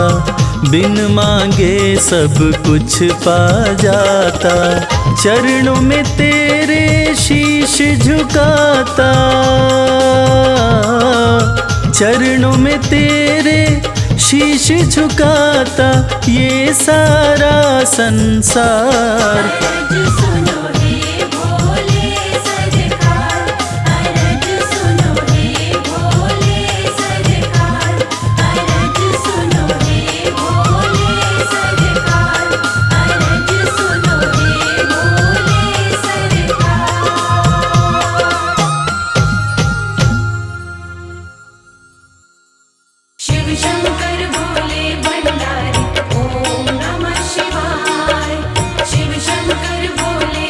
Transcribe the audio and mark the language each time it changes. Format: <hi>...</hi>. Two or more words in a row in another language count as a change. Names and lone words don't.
<hi>बिन मांगे सब कुछ पा जाता, चरणों में तेरे शीश झुकाता, चरणों में तेरे शीश झुकाता ये सारा संसार। अरज सुनो हे भोले सरकार, अरज सुनो हे भोले सरकार। अरज सुनो हे भोले सरकार, अरज सुनो हे भोले सरकार। शिव शंकर भोले भंडारी,</hi> <sa>ओम नमः शिवाय।</sa> <hi>शिव शंकर भोले</hi>